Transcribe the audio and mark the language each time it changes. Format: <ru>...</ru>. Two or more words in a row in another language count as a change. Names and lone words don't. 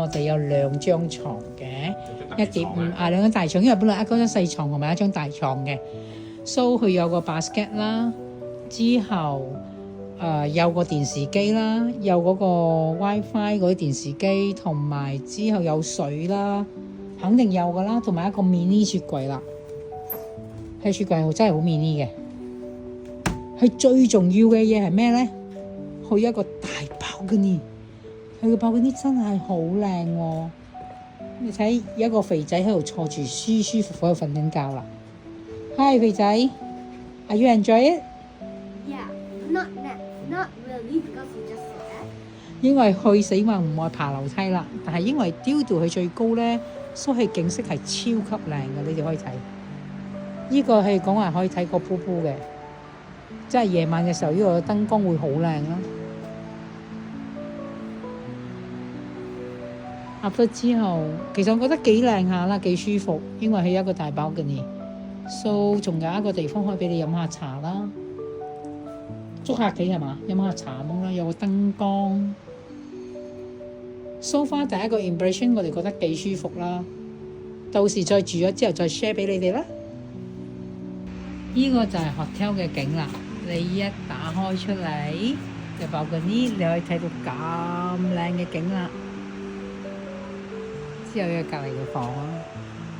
<yue>我哋有2張床嘅，1.5啊2張大床，因為本來一張細床同埋一張大床嘅，so 佢有個 basket 啦，之後有個電視機啦，有嗰個 WiFi 嗰啲電視機，同埋之後有水啦，肯定有噶啦，同埋一個 mini 雪櫃啦，係雪櫃真係好 mini 嘅。佢最重要嘅嘢係咩咧？佢有一個大balcony，佢個 balcony真係好靚喎！你睇有一個肥仔喺度坐住，舒舒服服喺度瞓緊覺啦。Hi 肥仔 ，</yue> <en>Are you enjoy it? Yeah, not really because you just said that.</en> <yue>因為佢死話唔愛爬樓梯啦，但係因為雕到佢最高咧，所以景色係超級靚嘅，你哋可以睇。呢個係講話可以睇個瀑布嘅。即係夜晚嘅時候，呢個燈光會好靚咯。入咗之後，其實我覺得幾靚下啦，幾舒服，因為係一個大 balcony。So 仲有一個地方可以俾你飲下茶啦，捉下棋係嘛？飲下茶咁啦，有個燈光。</yue> <en>So far</en> <yue>第一個 impression 我哋覺得幾舒服啦。到時再住咗之後再 share 俾你哋啦。呢個就係 hotel 嘅景啦。你一打開出嚟就爆嗰啲，你可以睇到咁靚嘅景啦。之後有隔離嘅房啦。</yue>